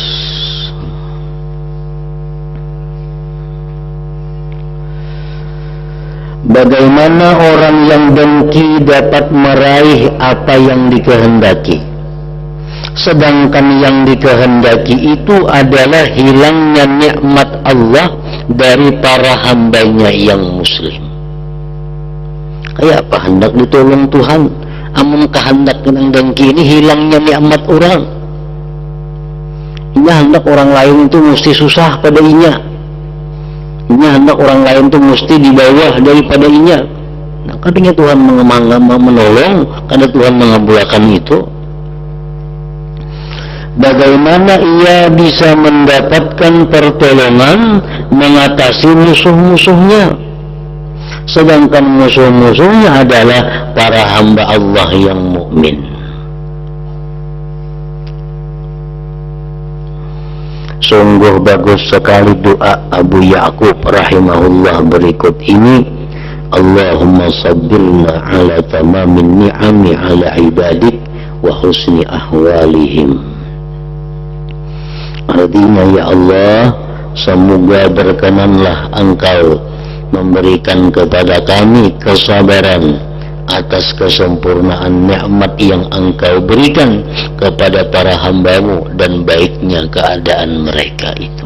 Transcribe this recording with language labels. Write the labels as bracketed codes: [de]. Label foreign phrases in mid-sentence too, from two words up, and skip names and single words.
[id] Bagaimana orang yang dengki dapat meraih apa yang dikehendaki, sedangkan yang dikehendaki itu adalah hilangnya nikmat Allah dari para hambanya yang muslim. [bjn] Kayak apa hendak ditolong Tuhan, amun kehendak yang dengki ini hilangnya nikmat orang. Inya hendak orang lain itu mesti susah pada inya, inya hendak orang lain itu mesti di bawah daripada inya. [id] Nah, katanya Tuhan menolong, karena Tuhan mengabulkan itu. Bagaimana ia bisa mendapatkan pertolongan mengatasi musuh-musuhnya, sedangkan musuh-musuhnya adalah para hamba Allah yang mukmin. Sungguh bagus sekali doa Abu Ya'qub rahimahullah berikut ini. [ar] اللهم صبرنا على تمام نعم على عبادك وحسن أحوالهم. [id] Artinya, ya Allah, semoga berkenanlah Engkau memberikan kepada kami kesabaran atas kesempurnaan nikmat yang Engkau berikan kepada para hamba-Mu dan baiknya keadaan mereka itu.